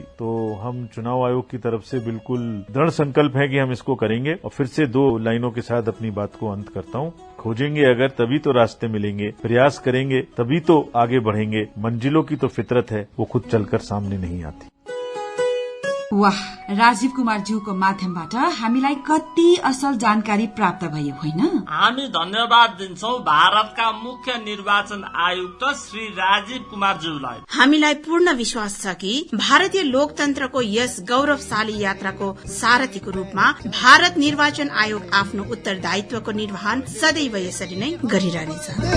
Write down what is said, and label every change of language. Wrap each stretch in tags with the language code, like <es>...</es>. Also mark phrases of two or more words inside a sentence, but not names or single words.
<hi>तो हम चुनाव आयोग की तरफ से बिल्कुल दृढ़ संकल्प है कि हम इसको करेंगे। और फिर से 2 लाइनों के साथ अपनी बात को अंत करता हूँ, खोजेंगे अगर तभी तो रास्ते मिलेंगे, प्रयास करेंगे तभी तो आगे बढ़ेंगे, मंजिलों की तो फितरत है वो खुद चलकर सामने नहीं आती।</hi> <ne>वाह, राजीव कुमार ज्यूको माध्यमबाट हामीलाई कति असल जानकारी प्राप्त भयो होइन? हामी धन्यवाद दिन्छौ भारतका मुख्य निर्वाचन आयुक्त श्री राजीव कुमार ज्यूलाई। हामीलाई पूर्ण विश्वास छ कि भारतीय लोकतन्त्रको यस गौरवशाली यात्राको सारथीको रूपमा भारत निर्वाचन आयोग आफ्नो उत्तरदायित्वको निर्वहन सदैव यसरी नै गरिरहनेछ।</ne>